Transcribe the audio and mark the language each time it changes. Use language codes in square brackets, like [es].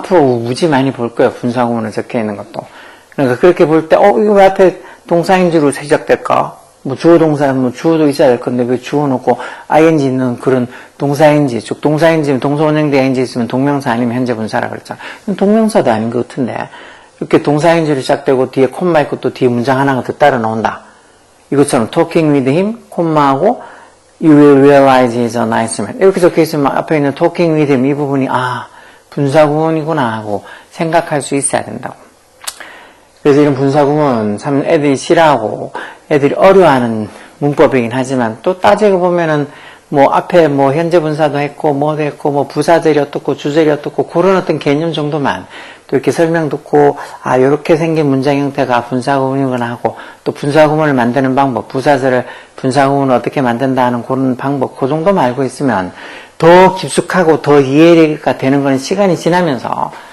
[ko] 앞으로 무지 많이 볼 거예요. 분사구문으로 적혀있는 것도. 그러니까 그렇게 볼 때, 이거 왜 앞에 동사인지로 시작될까? 뭐 주어 동사, 뭐 주어도 있어야 될 건데 왜 주어 놓고 ing 있는 그런 동사인지, 즉 동사인지면 동사원형대 ing 있으면 동명사 아니면 현재 분사라고 그랬잖아. 동명사도 아닌 것 같은데 이렇게 동사인지로 시작되고 뒤에 콤마 있고 또 뒤에 문장 하나가 더 따라 나온다. 이것처럼 [en] talking with him, [ko] 콤마하고 [en] you will realize he's a nice man. [ko] 이렇게 적혀 있으면 앞에 있는 [en] talking with him [ko] 이 부분이 분사구문이구나 하고 생각할 수 있어야 된다고. 그래서 이런 분사구문 참 애들이 싫어하고 애들이 어려워하는 문법이긴 하지만 또 따지고 보면은 뭐 앞에 뭐 현재 분사도 했고 뭐도 했고 뭐 부사절이 어떻고 주절이 어떻고 그런 어떤 개념 정도만 또 이렇게 설명 듣고 요렇게 생긴 문장 형태가 분사구문이구나 하고 또 분사구문을 만드는 방법, 부사절을 분사구문을 어떻게 만든다 하는 그런 방법, 그 정도만 알고 있으면 더 깊숙하고 더 이해가 되는 거는 시간이 지나면서